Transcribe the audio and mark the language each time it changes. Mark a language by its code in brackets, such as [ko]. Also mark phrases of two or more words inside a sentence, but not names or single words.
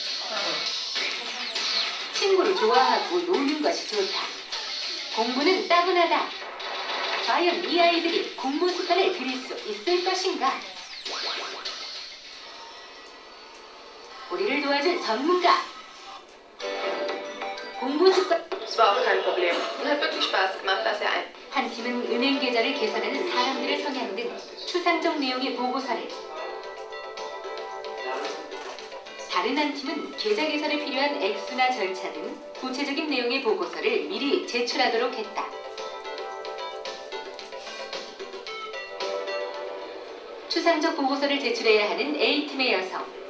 [ko] 친구를 좋아하고 노는 것이 좋다. 공부는 따분하다. 과연 이 아이들이 공부 습관을 들일 수 있을 것인가? 우리를 도와줄 전문가. 공부 습관. [de] Es war auch kein Problem. Und hat wirklich Spaß gemacht, dass er [ko] 한 팀은 은행 계좌를 개설하는 사람들의 성향 등 추상적 내용의 보고서를, 다른 한 팀은 계좌 개설에 필요한 액수나 절차 등 구체적인 내용의 보고서를 미리 제출하도록 했다. 추상적 보고서를 제출해야 하는 A팀의 여성.